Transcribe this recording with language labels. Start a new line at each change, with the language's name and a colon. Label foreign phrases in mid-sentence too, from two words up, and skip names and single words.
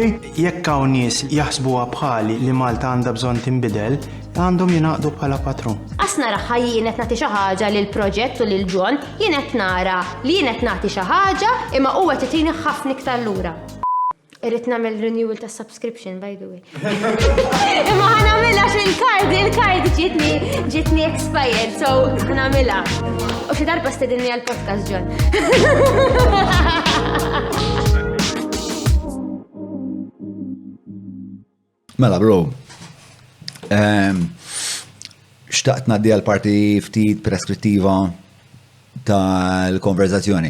Maltese: Jekk hawn nies jaħsbuha bħali li Malta għandha bżonn tinbidel, għandhom jingħaqdu bħala patrun. Qas nara ħajjin qed nagħti xi ħaġa lil proġett u lil Jon, jien qed nara li jien qed nagħti xi ħaġa imma huwa qed itini ħafna iktar lura. Irrid nagħmel renewal ta' subscription
English: by the way.
Maltese: Imma ħanagħmilha il-kard ġietni expired, so ħanagħmilha. U xi darba stedinni għall-podcast Jon. Mela bro, xtaqt ngħaddi għall-parti ftit preskrittiva tal-konverzazzjoni.